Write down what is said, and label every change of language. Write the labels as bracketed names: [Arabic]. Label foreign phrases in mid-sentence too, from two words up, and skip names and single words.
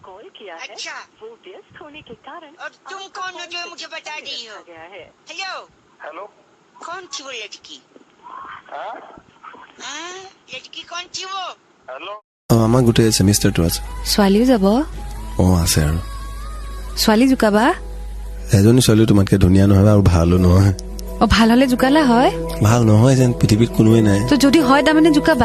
[Hindi] किया है। अच्छा। वो व्यस्त होने के कारण और तुम कौन हो जो मुझे बता दी हो? गया है। हेलो, हेलो कौन थी वो लड़की? हाँ लड़की कौन थी वो? हेलो [Assamese] আমাৰ গোটেই ছেমিষ্টাৰটো আছে। ছোৱালীও যাব। আছে আৰু ছোৱালী জোকাবা? এজনী ছোৱালী তোমাতকে ধুনীয়া নহয় আৰু ভালো নহয়। ভাল হলে জোকালা হয়? ভাল নহয় যেন পৃথিৱীত কোনোৱে নাই। তো যদি হয় তাৰমানে জোকাবা?